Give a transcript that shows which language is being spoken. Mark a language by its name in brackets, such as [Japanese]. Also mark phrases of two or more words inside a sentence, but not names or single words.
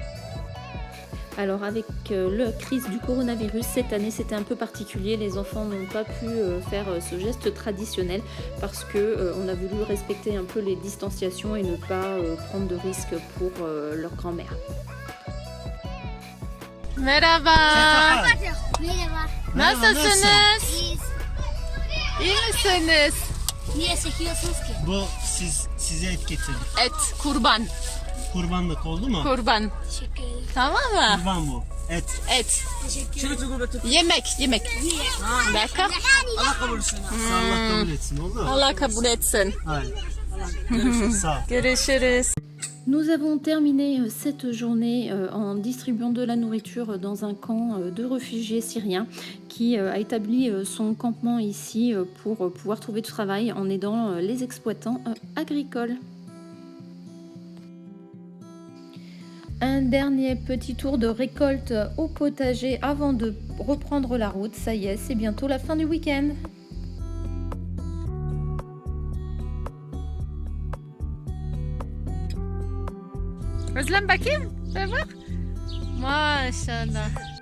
[French] Alors avec la crise du coronavirus, cette année c'était un peu particulier, les enfants n'ont pas pu faire ce geste traditionnel parce qu'on a voulu respecter un peu les distanciations et ne pas prendre de risques pour leur grand-mère. [Turkish] Merhaba. Merhaba. Nasılsınız? Biz İyi misiniz? niye çekiyorsunuz ki? Bu size et getirdik. Et, kurban. Kurbanlık oldu mu? Kurban. Teşekkür ederim. Tamam mı? Kurban bu. Et. Et. Teşekkür ederim. Yemek. D'accord? Allah kabul etsin. Allah kabul etsin oldu mu? Allah kabul etsin. Hayır. Görüşürüz. Sağ ol. Görüşürüz. [French] Nous avons terminé cette journée en distribuant de la nourriture dans un camp de réfugiés syriens qui a établi son campement ici pour pouvoir trouver du travail en aidant les exploitants agricoles. Un dernier petit tour de récolte au potager avant de reprendre la route. Ça y est, c'est bientôt la fin du week-end. [Turkish] Özlem bakayım. Bak. Maşallah.